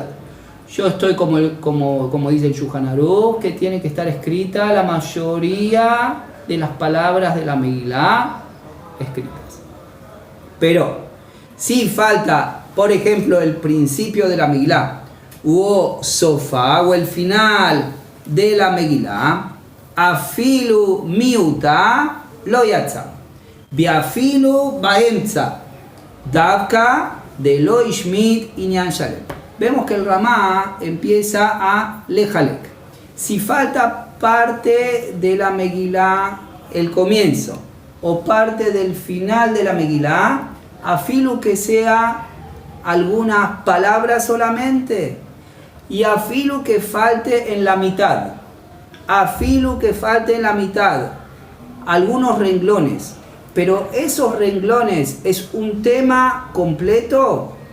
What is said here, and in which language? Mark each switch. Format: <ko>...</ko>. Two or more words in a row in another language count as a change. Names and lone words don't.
<es>Yo estoy como dice el Shulchan Aruch, que tiene que estar escrita la mayoría de las palabras de la Megilá escritas. Pero si falta, por ejemplo, el principio de la Megilá, o sofá, o el final de la Megilá,</es> <he>אפילו מיעוטא לא יצא, ואפילו באמצע, דווקא דלא השמיט ענין שלם.</he> <es>Vemos que el Ramá empieza a lejalek. Si falta parte de la Megilá, el comienzo, o parte del final de la Megilá, afilu que sea algunas palabras solamente, y afilu que falte en la mitad, afilu que falte en la mitad, algunos renglones, pero esos renglones es un tema completo,</es>